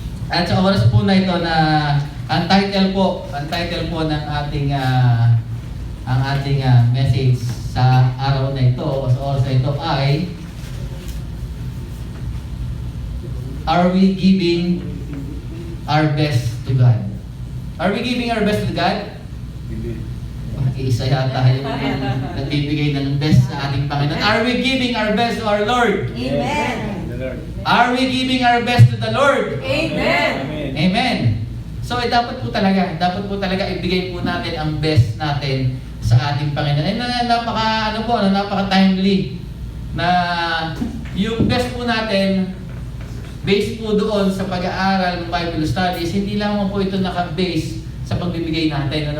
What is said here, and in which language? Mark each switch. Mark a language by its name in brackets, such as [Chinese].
[Filipino] At sa oras po na ito na ang title po ng ating ang ating message sa araw na ito o sa oras na ito ay [English] Are we giving our best to God? Are we giving our best to God? [Filipino] Isa yata yung nagbibigay ng best sa ating Panginoon. [English] Are we giving our best to our Lord? Amen. Are we giving our best to the Lord? Amen. Amen. [Filipino] So dapat po talaga ibigay po natin ang best natin sa ating Panginoon. Napaka-timely na yung best po natin based po doon sa pag-aaral ng Bible studies, hindi lang po ito naka-base sa pagbibigay natin.